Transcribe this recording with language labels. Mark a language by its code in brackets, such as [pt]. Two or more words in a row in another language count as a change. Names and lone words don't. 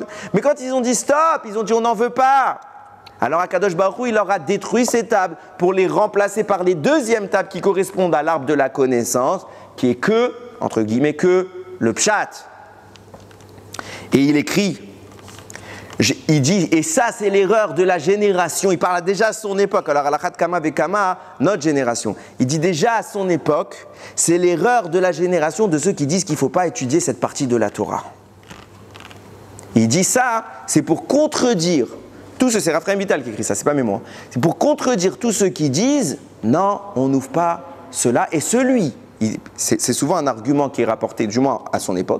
[fr] Mais quand ils ont dit stop, ils ont dit on n'en veut pas. Alors [he] Akadosh Baruch Hu, [fr] il leur a détruit ces tables pour les remplacer par les deuxièmes tables qui correspondent à l'arbre de la connaissance, qui est que, entre guillemets, que le pshat. Et il écrit, il dit, et ça c'est l'erreur de la génération, il parle déjà à son époque, alors [he] alachat kama vekama, [fr] notre génération, il dit déjà à son époque, c'est l'erreur de la génération de ceux qui disent qu'il ne faut pas étudier cette partie de la Torah. Il dit ça, c'est pour contredire, c'est Raphaïm Vital qui écrit ça, c'est pas mes mots, c'est pour contredire tous ceux qui disent, non, on n'ouvre pas cela, et celui, c'est souvent un argument qui est rapporté, du moins à son époque.